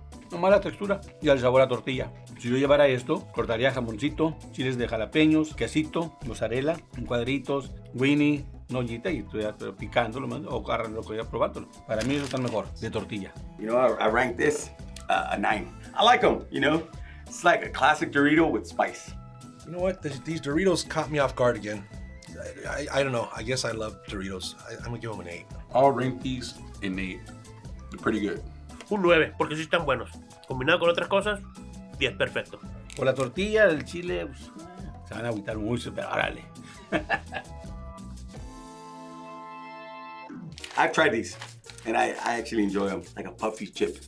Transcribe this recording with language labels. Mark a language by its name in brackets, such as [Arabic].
[Spanish] Nomás la textura y el sabor a tortilla. Si yo llevara esto, cortaría jamoncito, chiles de jalapeños, quesito, mozzarella, en cuadritos, winnie, una ollita y estoy picándolo o agarrándolo, probándolo. Para mí eso está mejor, de tortilla. [English] You know, I rank this a 9. I like them, you know. It's like a classic Dorito with spice. You know what? These Doritos caught me off guard again. I don't know. I guess I love Doritos. I'm gonna give them an 8. I'll rank these an 8. They're pretty good. [Spanish] Un 9, porque sí están buenos. Combinado con otras cosas, 10 perfecto. Por la tortilla, el chile, pues, se van a agüitar mucho, pero órale. [English] I've tried these, and I actually enjoy them, like a puffy chip.